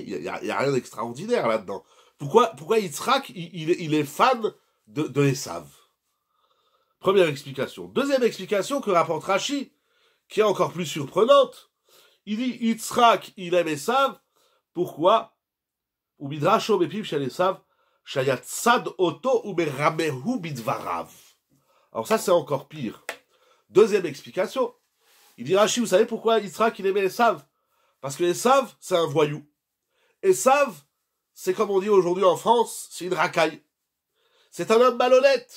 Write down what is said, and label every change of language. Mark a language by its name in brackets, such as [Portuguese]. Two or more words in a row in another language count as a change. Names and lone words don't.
[French] Il y a rien d'extraordinaire là-dedans. Pourquoi Yitzhak, il est fan de Esav? Première explication. Deuxième explication que rapporte Rashi, qui est encore plus surprenante. Il dit Yitzhak, il aime Esav. [Hebrew] Pourquoi? ומדרשו בפיו של עשו, שהיה צד אותו ומרמהו בדבריו. [French] Alors ça, c'est encore pire. Deuxième explication. Il dit Rashi, vous savez pourquoi Yitzhak, il aimait Esav? Parce que Esav, c'est un voyou. Esav, c'est comme on dit aujourd'hui en France, c'est une racaille. C'est un homme malhonnête.